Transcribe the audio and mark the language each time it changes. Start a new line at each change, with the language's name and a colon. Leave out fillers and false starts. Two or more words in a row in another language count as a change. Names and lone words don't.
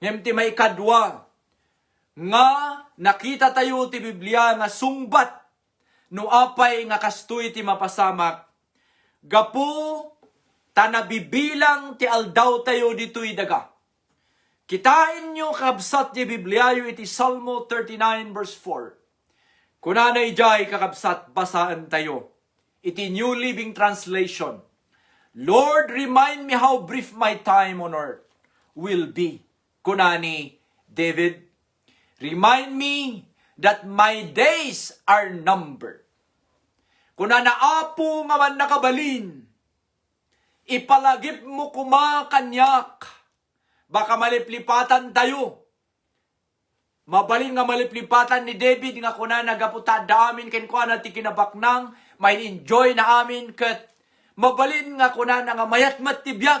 Iloko: Ngem ti may kadwa, nga nakita tayo ti Biblia nga sungbat, no apay nga kastoy ti mapasamak, gapu tanabibilang ti aldaw tayo dito'y daga. Kitain nyo kakabsat ti Biblia yu iti Salmo 39 verse 4. Kunanay jay kakabsat basaan tayo. Iti New Living Translation.
English: Lord, remind me how brief my time on earth will be. Kunani David, remind me that my days are numbered.
Iloko: Kunana apo nga man nakabalin, ipalagip mo kumakanyak, baka maliplipatan tayo. Mabalin nga maliplipatan ni David nga kuna nagaputa da amin ken kuana ti kinabaknang may enjoy na amin ket mabalin nga kuna nga mayatmat ti biag.